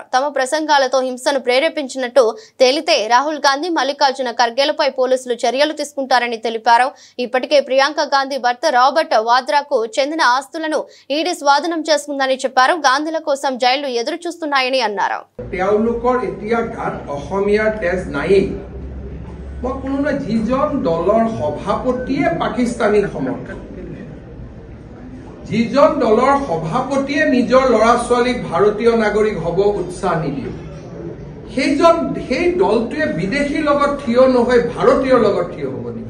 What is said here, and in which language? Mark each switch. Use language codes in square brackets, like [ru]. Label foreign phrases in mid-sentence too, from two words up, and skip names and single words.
[te] తమ ప్రసంగాలతో హింసను ప్రేరేపించినట్టు తేలితే రాహుల్ గాంధీ, మల్లికార్జున ఖర్గేలపై పోలీసులు చర్యలు తీసుకుంటారని తెలిపారు. ఇప్పటికే ప్రియాంక గాంధీ భర్త రాబర్ట్ వాద్రాకు చెందిన ఆస్తులను ఈడీ స్వాధీనం చేసుకుందని చెప్పారు. గాంధీల కోసం జైళ్లు ఎదురు చూస్తున్నాయని అన్నారు. [as] যিজন দলৰ সভাপতিয়ে নিজৰ ল'ৰা ছোৱালীক ভাৰতীয় নাগৰিক হ'ব উৎসাহ নিদিয়ে, সেই দলটোৱে বিদেশীৰ লগত থিয় নহয় ভাৰতীয়ৰ লগত থিয় হ'ব নেকি?